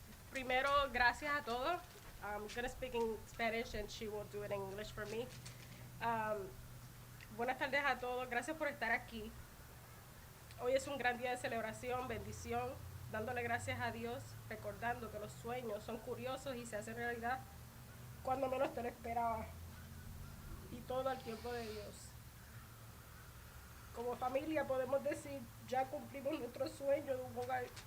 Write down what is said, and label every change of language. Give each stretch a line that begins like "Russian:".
Spanish: Primero, gracias a todos.
English: I'm going to speak in Spanish and she will do it in English for me.
Spanish: Buenas tardes a todos. Gracias por estar aquí. Hoy es un gran día de celebración, bendición, dándole gracias a Dios, recordando que los sueños son curiosos y se hacen realidad cuando menos te lo esperaba. Y todo al tiempo de Dios. Como familia podemos decir, ya cumplimos nuestro sueño de un hogar.